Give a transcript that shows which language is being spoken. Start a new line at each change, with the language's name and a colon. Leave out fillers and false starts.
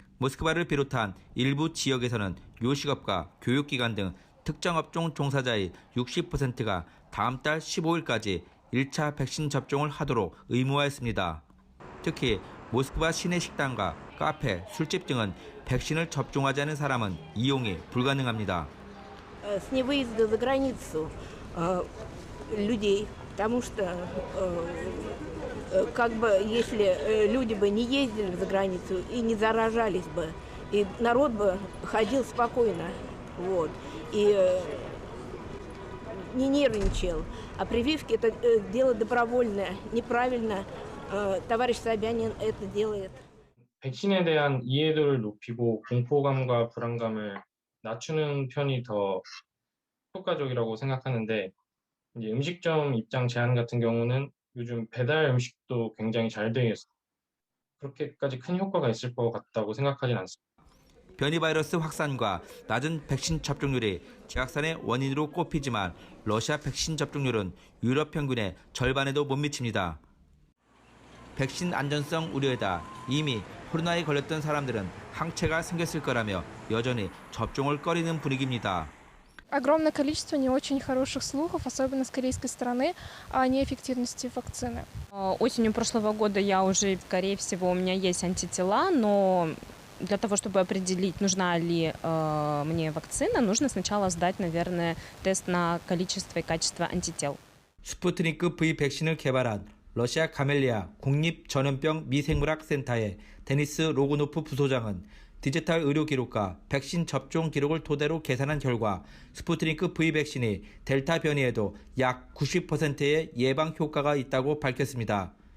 Korean: 모스크바를 비롯한 일부 지역에서는 요식업과 교육기관 등 특정 업종 종사자의 60%가 다음 달 15일까지 1차 백신 접종을 하도록 의무화했습니다. 특히 모스크바 시내 식당과 카페, 술집 등은 백신을 접종하지 않은 사람은 이용이 불가능합니다.
Russian: С невыезда за границу людей, потому что как бы если люди бы не ездили за границу и не заражались бы, и народ бы ходил спокойно, вот, и не нервничал. А прививки это дело добровольное, неправильно. товарищ Собянин это делает.
Korean: 백신에 대한 이해도를 높이고 공포감과 불안감을 낮추는 편이 더 효과적이라고 생각하는데 이제 음식점 입장 제한 같은 경우는 요즘 배달 음식도 굉장히 잘 되어 있어요. 그렇게까지 큰 효과가 있을 것 같다고 생각하진 않습니다. 변이 바이러스 확산과 낮은 백신 접종률이 재확산의 원인으로 꼽히지만 러시아 백신 접종률은 유럽 평균의 절반에도 못 미칩니다. 백신 안전성 우려에다 이미 코로나에 걸렸던 사람들은 항체가 생겼을 거라며 여전히 접종을 꺼리는 분위기입니다.
Russian: Огромное количество не очень хороших слухов, особенно с корейской стороны, о неэффективности вакцины. Осенью прошлого года я уже, скорее всего, у меня есть антитела, но для того, чтобы определить, нужна ли мне вакцина, нужно сначала сдать, наверное, тест на количество и качество антител.
Korean: 스푸트니크 V 백신을 개발한 러시아 가멜리아 국립전염병 미생물학 센터의 데니스 로고노프 부소장은 디지털 의료 기록과 백신 접종 기록을 토대로 계산한 결과 스푸트니크 V 백신이 델타 변이에도 약 90%의 예방 효과가 있다고 밝혔습니다.